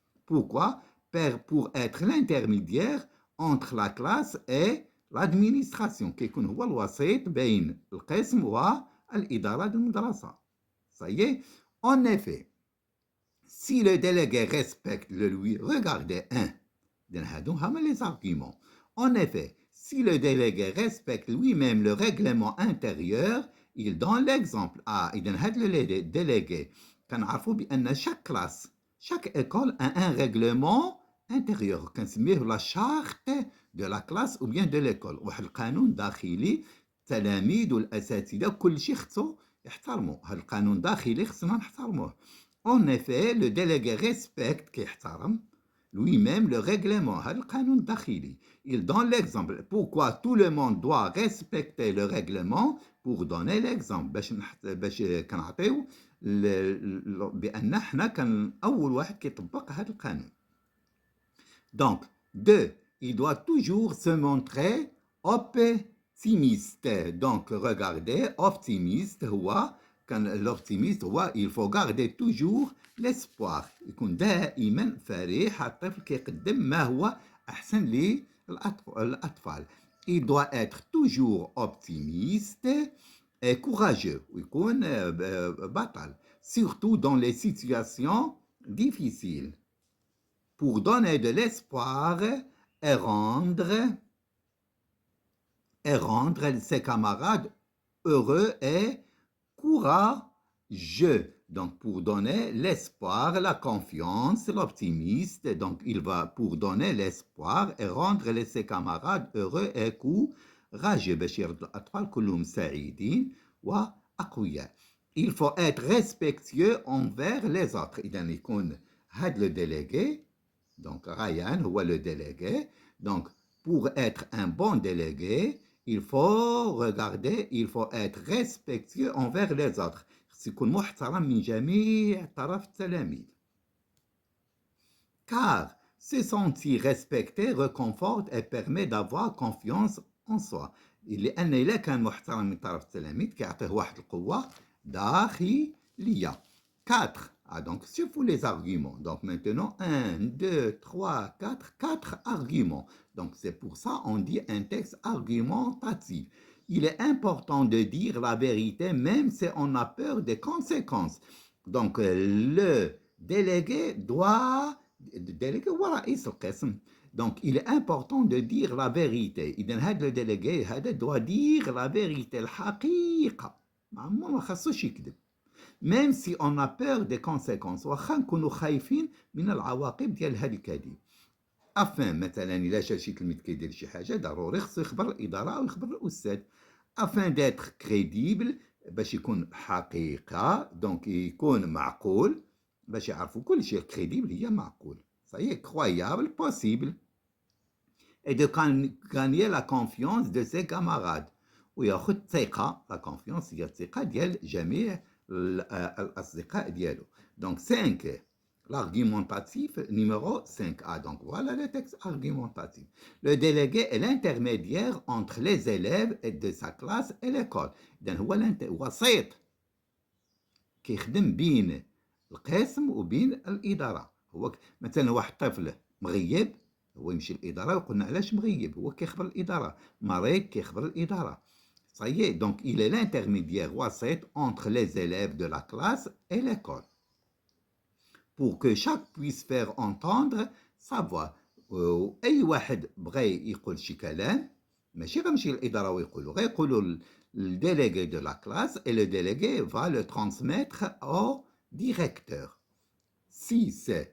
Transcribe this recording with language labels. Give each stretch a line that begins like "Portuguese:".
French: Pourquoi? Pour être l'intermédiaire entre la classe et l'administration.
Arabic: كيكون هو الوسيط بين القسم والإدارة المدرسة.
French: Ça y est. En effet, si le délégué respecte le lui, regardez 1. les arguments. En effet, si le délégué respecte lui-même le règlement intérieur, il donne l'exemple. إذا هذا le délégué
Arabic: كنعرفوا بأن
French: chaque classe, chaque école a un règlement intérieur كنسميه la charte de la classe ou bien de l'école.
Arabic: واحد القانون داخلي التلاميذ والأساتذة كل شيء خصو يحترموا. هذا القانون داخلي خصنا نحترموه.
French: En effet, le délégué respecte
Arabic: كيحترم
French: lui-même le règlement.
Arabic: هذا القانون الداخلي.
French: Il donne l'exemple. Pourquoi tout le monde doit respecter le règlement pour donner l'exemple.
Arabic: باش كنعطيو بأن احنا كان أول واحد كيطبق هذا القانون.
French: Donc, 2. Il doit toujours se montrer optimiste. Donc, regardez, optimiste
Arabic: هو كان
French: l'optimiste هو il faut garder toujours l'espoir.
Arabic: يكون دائما فرح. الطفل كيقدم ما هو أحسن للأطفال.
French: Il doit être toujours optimiste et courageux.
Arabic: ويكون بطل.
French: Surtout dans les situations difficiles. Pour donner de l'espoir et rendre ses camarades heureux et courageux. Donc, pour donner l'espoir, la confiance, l'optimiste. Donc, il va pour donner l'espoir et rendre ses camarades heureux et courageux.
Arabic: باش يرد الأطفال كلهم سعيدين وأقوياء.
French: Il faut être respectueux envers les autres.
Arabic: إذا يكون هذا le délégué.
French: Donc, Ryan هو le délégué. Donc, pour être un bon délégué, il faut être respectueux envers les autres.
Arabic: يكون محترم من جميع طرف التلاميذ.
French: Car se sentir respecté réconforte et permet d'avoir confiance en soi.
Arabic: لأن إذا كان محترم من طرف التلاميذ كيعطيه واحد القوة داخلية.
French: 4. Donc, surtout les arguments. Donc, maintenant, 1, 2, 3, 4, 4 arguments. Donc, c'est pour ça on dit un texte argumentatif. Il est important de dire la vérité même si on a peur des conséquences. Donc, le délégué doit... voilà, donc, il est important de dire la vérité.
Arabic: إذن هذا
French: le délégué doit dire la vérité, الحقيقة.
Arabic: ما خصوش يكذب.
French: Même si on a peur des conséquences.
Arabic: واخا نكونوا خايفين من العواقب ديال هذا الكذب. afin مثلا إلا شي تلميذ كيدير شي حاجة ضروري خصو يخبر الإدارة أو يخبر الأستاذ.
French: afin d'être crédible
Arabic: باش يكون حقيقة. دونك يكون معقول باش يعرفوا كل شيء. crédible هي معقول.
French: ça y est, croyable, possible. Et de gagner la confiance de ses camarades.
Arabic: وياخذ ثقة. la confiance هي الثقة ديال جميع الأصدقاء ديالو.
French: Donc 5. L'argumentatif numéro 5A. Donc voilà le texte argumentatif. Le délégué est l'intermédiaire entre les élèves de sa classe et l'école.
Arabic: إذن هو وسيط كيخدم بين القسم وبين الإدارة. هو مثلا واحد طفل مغيب هو يمشي للإدارة ويقولنا علاش مغيب. هو كيخبر الإدارة. مريض كيخبر الإدارة.
French: Ça y est, donc il est l'intermédiaire وسيط entre les élèves de la classe et l'école. Pour que chaque puisse faire entendre sa voix.
Arabic: أي واحد بغى يقول شي كلام ماشي غنمشي للإدارة ويقولوا غيقولوا
French: le délégué de la classe et le délégué va le transmettre au directeur.
Arabic: 6.